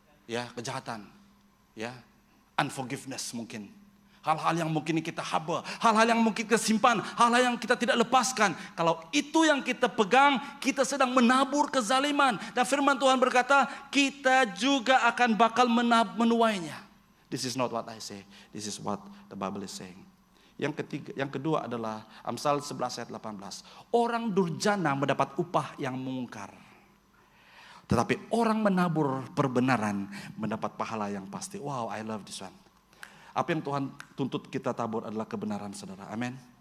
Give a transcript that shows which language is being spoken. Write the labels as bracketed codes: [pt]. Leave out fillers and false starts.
[ms] Ya, kejahatan, ya, unforgiveness mungkin. Hal-hal yang mungkin kita haba, hal-hal yang mungkin kita simpan, hal-hal yang kita tidak lepaskan. Kalau itu yang kita pegang, kita sedang menabur kezaliman. Dan firman Tuhan berkata, kita juga akan bakal menuainya. [en] This is not what I say, this is what the Bible is saying. [ms] Yang kedua adalah Amsal 11 ayat 18. Orang durjana mendapat upah yang mengungkar. Tetapi orang menabur perbenaran mendapat pahala yang pasti. [en] Wow, I love this one. [ms] Apa yang Tuhan tuntut kita tabur adalah kebenaran, saudara. Amin.